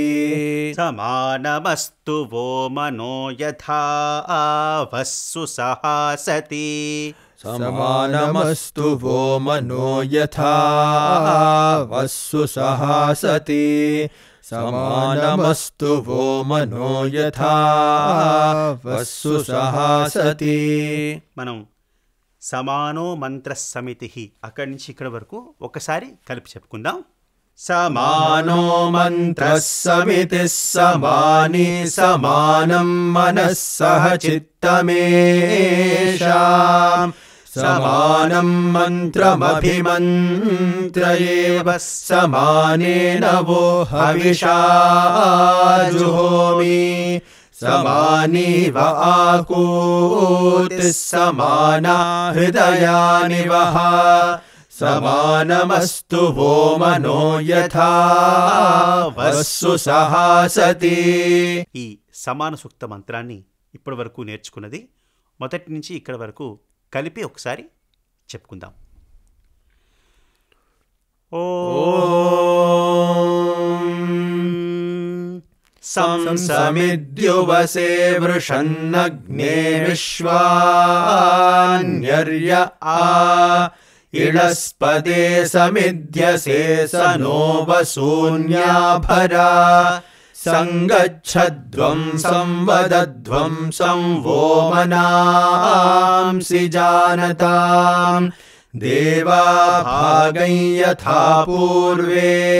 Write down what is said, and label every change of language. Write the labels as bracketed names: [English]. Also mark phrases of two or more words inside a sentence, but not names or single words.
[Sanskrit] समानमस्तु वो मनो यथा वस्सु सहासति समानमस्तु वो मनो यथा वस्सु सहासति समानमस्तु वो मनो यथा वस्सु सहासति [Telugu] మనం [Sanskrit] సమానో మంత్ర సమితి [Telugu] అక్కడి నుంచి ఇక్కడ వరకు ఒకసారి కలిపి చెప్పుకుందాం. [Sanskrit] समानो मन्त्रः समितिः समानी समानं मनः सह चित्तमेषाम् समानं मन्त्रमभिमन्त्र एव समानेन वो हविषा जुहोमि समानीव आकूतिः समाना हृदयानि वः समानमस्तु वो मनो यथा वस्सु सहासति. [Telugu] ఈ సమాన సూక్త మంత్రాన్ని ఇప్పటి వరకు నేర్చుకున్నది మొదటి నుంచి ఇక్కడ వరకు కలిపి ఒకసారి చెప్పుకుందాం. [Sanskrit] संसमिद्युवसे वृषन्नग्ने विश्वान्यर्य आ इळस्पदे समिद्यसे स नो वसून्याभरा संगच्छध्वं संवदध्वं संवो मनांसि जानताम् देवा भागं यथा पूर्वे